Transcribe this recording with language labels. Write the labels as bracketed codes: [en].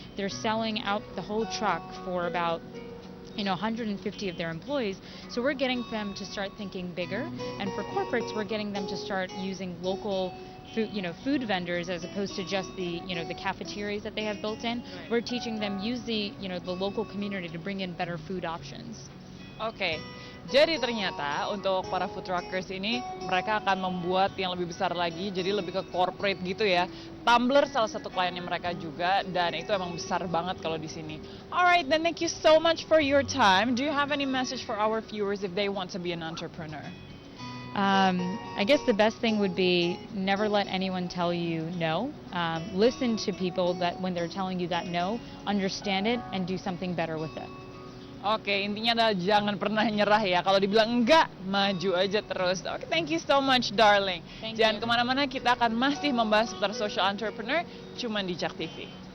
[en] They're selling out the whole truck for about 150 of their employees. So we're getting them to start thinking bigger, and for corporates, we're getting them to start using local food vendors as opposed to just the cafeterias that they have built in. Right. We're teaching them use the local community to bring in better food options. [id] Oke, jadi ternyata untuk para food truckers ini, mereka akan membuat yang lebih besar lagi, jadi lebih ke corporate gitu ya. Tumblr salah satu kliennya mereka juga, dan itu emang besar banget kalau di sini. [en] Alright, then thank you so much for your time. Do you have any message for our viewers if they want to be an entrepreneur? I guess the best thing would be never let anyone tell you no. Listen to people that when they're telling you that no, understand it and do something better with it. [id] Oke, intinya adalah jangan pernah nyerah ya. Kalau dibilang enggak, maju aja terus. Oke, [en] thank you so much, darling. [id] Jangan kemana-mana, kita akan masih membahas seputar social entrepreneur, cuma di Jak TV.